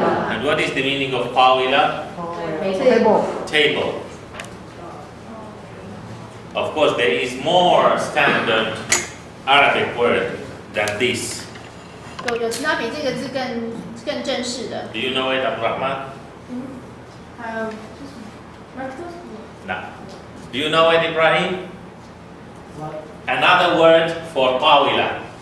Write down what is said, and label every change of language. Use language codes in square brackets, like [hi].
[en] And what is the meaning of tawila? Table. Of course, there is more standard Arabic word than this. [zh] 有其他比这个字更正式的， [en] Do you know it, Abdurrahman? [zh] 还有 [en] No. Do you know it, Ibrahim? Another word for tawila.